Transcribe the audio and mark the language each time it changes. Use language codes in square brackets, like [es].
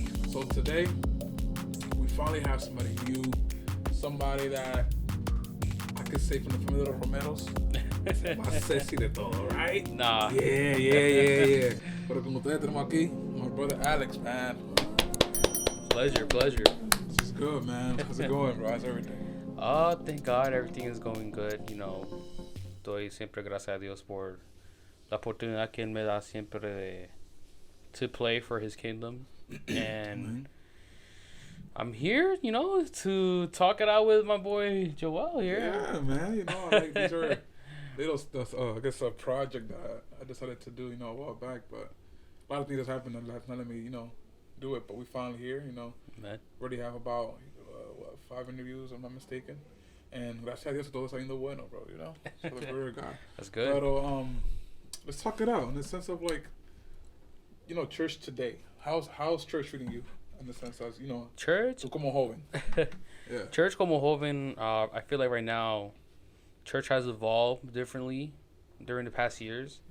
[en] So today, we finally have somebody new, somebody that I could say from the family of the Romeros. [es] Más sexy de todo, [en] right? Nah. Yeah. [es] Pero con ustedes tenemos aquí [en] my brother Alex, man. Pleasure. This is good, man. How's it going, bro? How's everything? Thank God everything is going good. [es] Doy siempre gracias a Dios por la oportunidad que Él me da siempre [en] to play for His kingdom. And I'm here, to talk it out with my boy Joel here. Yeah, man. These are little stuff. I guess a project that I decided to do, a while back. But a lot of things have happened in life not let me, do it. But we finally here, Man. Already have about 5 interviews, if I'm not mistaken. And [es] gracias a Dios todo saliendo bueno, [en] bro. So the glory of God. That's good. But let's talk it out in the sense of church today. How's church treating you in the sense as Church. [es] tú como joven? [en] Yeah. [es] Church como joven. [en] I feel like right now, church has evolved differently during the past years.